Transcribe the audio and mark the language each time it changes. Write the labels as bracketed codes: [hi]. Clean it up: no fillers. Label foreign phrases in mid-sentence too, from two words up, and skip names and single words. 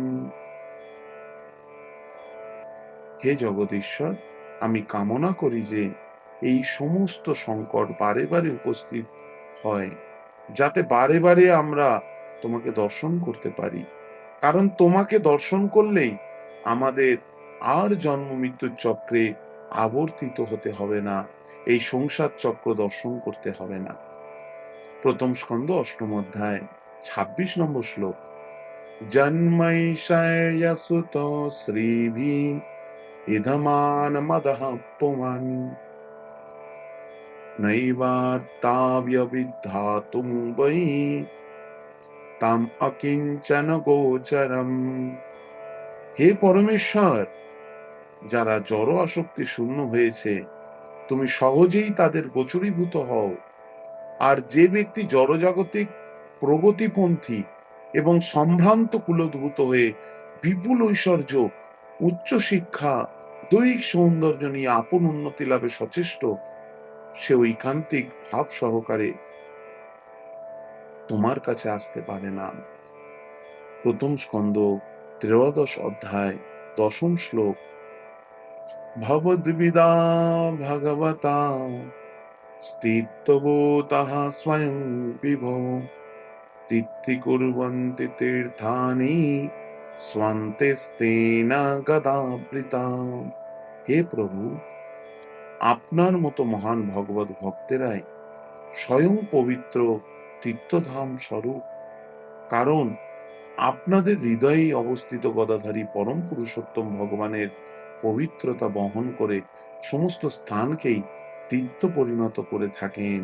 [bn] হে জগদীশ্বর, আমি কামনা করি যে এই সমস্ত সংকট বারে বারে উপস্থিত হয়, যাতে বারে বারে আমরা তোমাকে দর্শন করতে পারি। কারণ তোমাকে দর্শন করলেই আমাদের আর জন্ম মৃত্যুর চক্রে আবর্তিত হতে হবে না, এই সংসার চক্র দর্শন করতে হবে না। প্রথম স্কন্ধ ৮ম অধ্যায় ২৬ নম্বর শ্লোক। [sa] জন্মৈশয়সুত শ্রীভি ইধমান মদঃ পুমান নৈবার্তাব্যবিধাতুং বৈ তাম অকিঞ্চন গোচরম। [bn] হে পরমেশ্বর, যারা জড় আসক্তি শূন্য হয়েছে, তুমি সহজেই তাদের গোচরীভূত হও। আর যে ব্যক্তি জড়জাগতিক প্রগতিপন্থী এবং সম্ভ্রান্ত কুলোদ্ভূত হয়ে বিপুল ঐশ্বর্য, উচ্চ শিক্ষা, দৈহিক সৌন্দর্য নিয়ে আপন উন্নতি লাভে সচেষ্ট, সে ঐকান্তিক ভাব সহকারে তোমার কাছে আসতে পারে না। প্রথম স্কন্ধ ১৩ অধ্যায় ১০ম শ্লোক। [sa] ভবদ্বিধা ভগবতা স্থিতভূতঃ স্বয়ং বিভো তিথিকুর্বন্তি তীর্থানি স্বান্তেস্তেন গদাবৃতা। [bn] হে প্রভু, আপনার মতো মহান ভগবত ভক্তেরাই স্বয়ং পবিত্র তীর্থধাম স্বরূপ, কারণ আপনাদের হৃদয়ে অবস্থিত গদাধারী পরম পুরুষোত্তম ভগবানের পবিত্রতা বহন করে সমস্ত স্থানকেই তীর্থ পরিণত করে থাকেন।